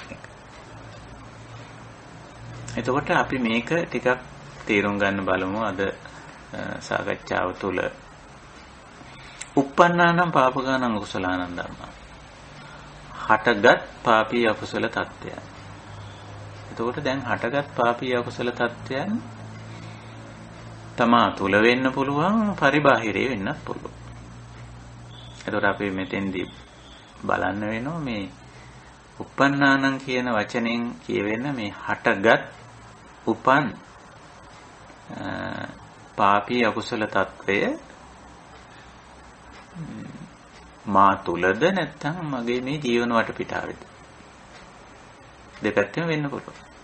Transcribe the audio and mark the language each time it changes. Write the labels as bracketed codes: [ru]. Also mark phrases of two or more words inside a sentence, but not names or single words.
[si] එතකොට අපි මේක ටිකක් තේරුම් ගන්න බලමු අද සාකච්ඡාව තුළ. [pi] uppannānaṁ pāpakānaṁ akusalaanaṁ dhammā. [si] හටගත් පාපී අකුසල තත්ත්වයන්. එතකොට දැන් හටගත් පාපී අකුසල තත්ත්වයන් තමා තුල වෙන්න පුළුවන් පරිබාහිරේ වෙන්නත් පුළුවන්. එතකොට අපි මෙතෙන්දී බලන්න වෙනවා මේ uppannānaṁ කියන වචනෙන් කියවෙන මේ හටගත් උපන් පාපී අකුසල తත්වය මා තුලද නැත්නම් මගේ මේ ජීවන වටපිටාවේද දෙපැත්තම වෙන්න පුළුවන්.